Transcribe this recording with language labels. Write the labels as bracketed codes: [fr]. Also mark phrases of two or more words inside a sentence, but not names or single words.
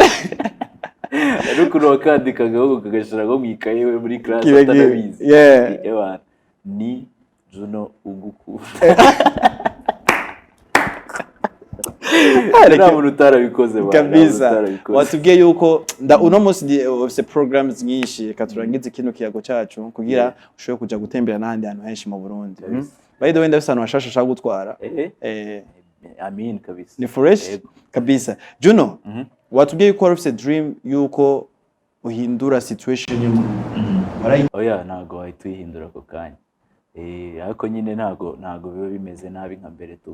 [rn] Ariko wakandikaga ahubwo kagashiraho mu ikaye we muri class atanabizi. Ni Juno ugukunda. nta muntu utarabikoze kabisa. Watubwiye yuko uno munsi ufite programs nyinshi reka turangize kino kiyago cyacu kugira ushobore kuja gutembera n'ahandi hantu henshi mu Burundi. [en] By the way [rn] ndafise ahantu hashasha shaka gutwara. Amin kabisa. Ni fresh kabisa. Juno, watubwiye yuko ufite dream yuko uhindura situation yo mu Burundi. Oya ntago wahita uyihindura ako kanya. Ariko nyine ntago biba bimeze nabi nka mbere tu.